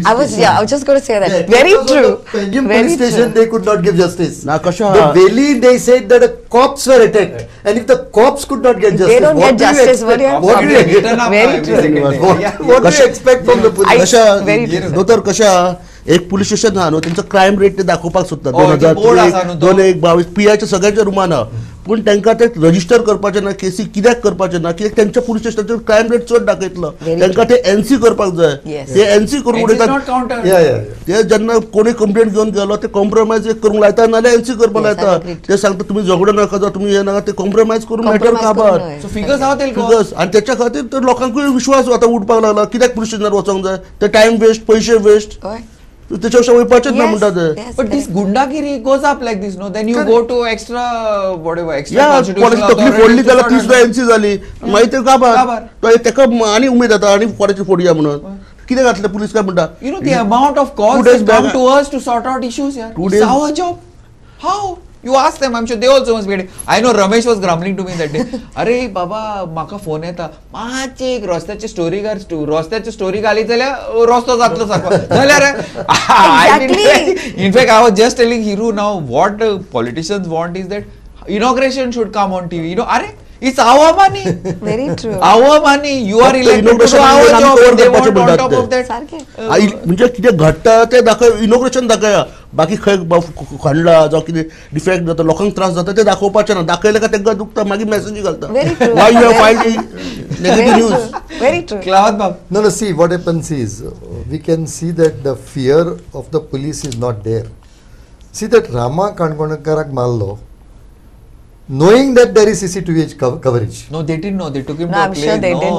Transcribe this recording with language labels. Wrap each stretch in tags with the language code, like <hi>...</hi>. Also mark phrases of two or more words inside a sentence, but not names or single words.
<en>I was just going to say that. Very true. Panjim police station, they could not give justice. Now, the Delhi, they said that the cops were attacked, and if the cops could not get justice, they don't get justice. What do you expect from the police? Dotar Kasha,</en> <kok>एक पुलिस स्टेशन हा न्हू त्यांचं</kok> <en>crime rate</en> <kok>ते दाखोवपाक सोदता 2022 पीआयच्या सगळ्यांच्या रुमाना पूण तांकां ते रजिस्टर करपाचें ना केसी कित्याक करपाचें ना कित्याक त्यांच्या पुलिस स्टेशनाचेर</kok> <en>crime rate</en> <kok>चड दाखयतलो तांकां ते एनसी करपाक जाय ते एनसी करून उडयतात ते जेन्ना कोणी कंप्लेंट घेवन गेलो ते कॉम्प्रोमायज करूंक लायता नाल्यार एनसी करपाक लायता ते सांगता तुमी झगडो नाका जावं तुमी हे नाका ते कॉम्प्रोमायज करून मॅटर काबार फिगर्स आनी त्याच्या खातीर तर लोकांकूय विश्वास आतां उठपाक लागला कित्याक पुलिस स्टेशनार वचोंक जाय ते टायम वेस्ट पयशे वेस्ट त्याच्या वयपाचेच ना म्हणटात</kok> <en>but this gundagiri goes up like this, no? Then you go to extra constitutional authority</en> <kok>फोडली जाल्यार ती सुद्धा एनसी जाली मागीर ते काबार तेका आनी उमेद जाता आनी कोणाची फोडया म्हणून कितें घातलें पुलीस काय म्हणटा</kok> <en>the amount of calls that come to us to sort out issues here. It's our job. How? You ask them, I'm sure they also must be getting. I know Ramesh was grumbling to me that day.</en> <kok>अरे बाबा म्हाका फोन येता मातशे एक रस्त्याची स्टोरी घाल रस्त्याची स्टोरी घाली जाल्यार रस्तो जातलो सारको जाल्यार</kok> <en>in fact I was just telling Hiru now what politicians want is that inauguration should come on TV. अरे It's our money. Very true. Our money. You are</en> <kok>फक्त</kok> <en>elected to do inauguration our</en> <kok>मध्ये</kok> <en>job. cover And they</en> <kok>करपाचे</kok> <en>want on</en> <kok>म्हणतात</kok> <en>top</en> <kok>ते.</kok> <en>of that.</en> <kok>सारखे. म्हणजे कितें घडटा तें दाखय इनोग्रेशन दाखया बाकी खंय खणला जावं कितें डिफेक्ट जाता लोकांक त्रास जाता तें दाखोवपाचें ना दाखयलें काय तांकां दुखता मागीर मॅसेजी घालता</kok> <en>Very true. why you have Very filed negative Very न्यूज true. Very true. Klawat Bab. No, see, what happens is, we can see that the fear of the police is not there. See that Rama Kankonakarak Mallo, knowing that there is CCTV coverage. No, they didn't know. They took him No, to a I'm place. sure they no, didn't</en>